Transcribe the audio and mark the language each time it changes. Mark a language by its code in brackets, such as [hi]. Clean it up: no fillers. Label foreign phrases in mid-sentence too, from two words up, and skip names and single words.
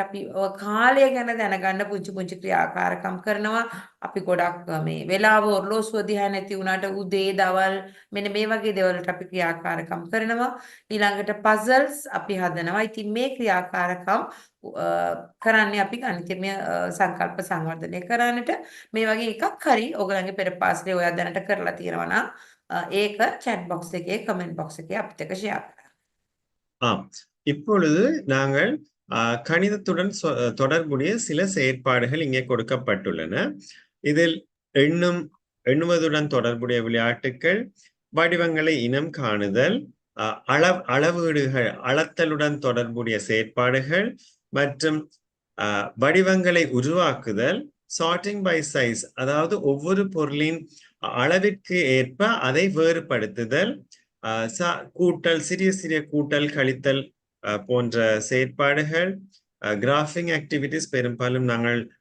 [si] අපි කාලය ගැන දැනගන්න පුංචි පුංචි ක්‍රියාකාරකම් කරනවා අපි ගොඩක් මේ වෙලාව ඔරලෝසුව දිහා නැති වුණාට උදේ දවල් මෙන්න මේ වගේ දේවල් වලට අපි ක්‍රියාකාරකම් කරනවා ඊළඟට පසල්ස් අපි හදනවා ඉතින් මේ ක්‍රියාකාරකම් කරන්නේ අපි ගණිතමය සංකල්ප සංවර්ධනය කරන්නට මේ වගේ එකක් හරි ඔයගලගේ පෙර පාසලේ ඔයා දැනට කරලා තියෙනවා නම් ඒක [en] chat box [si] එකේ [en] comment box [si] එකේ අපිට එක share කරන්න. [ta] ஆம் இப்பொழுது நாங்கள் கணிதத்துடன் தொடர்புடைய சில செயற்பாடுகள் இங்கே கொடுக்கப்பட்டுள்ளன இதில் எண்ணுவதுடன் தொடர்புடைய விளையாட்டுக்கள் வடிவங்களை இனம் காணுதல் அளவீடுகள் அளத்தலுடன் தொடர்புடைய செயற்பாடுகள் மற்றும் வடிவங்களை உருவாக்குதல் [en] sorting by size [ta] அதாவது ஒவ்வொரு பொருளின் அளவிற்கு ஏற்ப அதை வேறுபடுத்துதல் கூட்டல் சிறிய சிறிய கூட்டல் கழித்தல் போன்ற செயற்பாடுகள் [en] graphing activities [ta] பெரும்பாலும் நாங்கள்